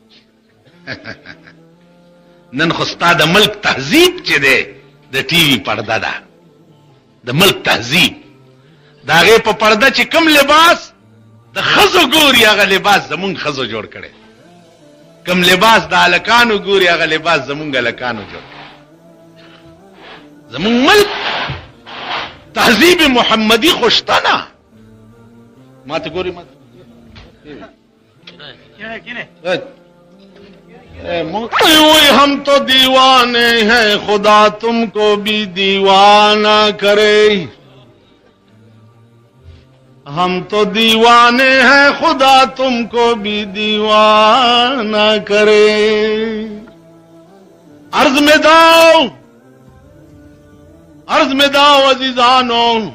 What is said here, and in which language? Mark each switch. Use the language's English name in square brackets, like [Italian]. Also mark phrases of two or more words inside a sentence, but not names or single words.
[Pashto] نن خو ستا د ملک تهذیب چې دی د ټي وي پرده ده د ملک تهذیب د هغې په پرده چې کوم لباس د ښځو ګوري هغه لباس زمونږ ښځو جوړ کړی کوم لباس د هلکانو ګوري هغه لباس زمونږ هلکانو جوړ کړی زمونږ ملک تهذیب محمدی خو شته نه ما ته ګوري ما [Urdu] ہم تو دیوانے ہیں خدا تم کو بھی دیوانہ کرے ہم تو دیوانے ہیں خدا تم کو بھی دیوانہ کرے عرض میں داؤ عزیزانو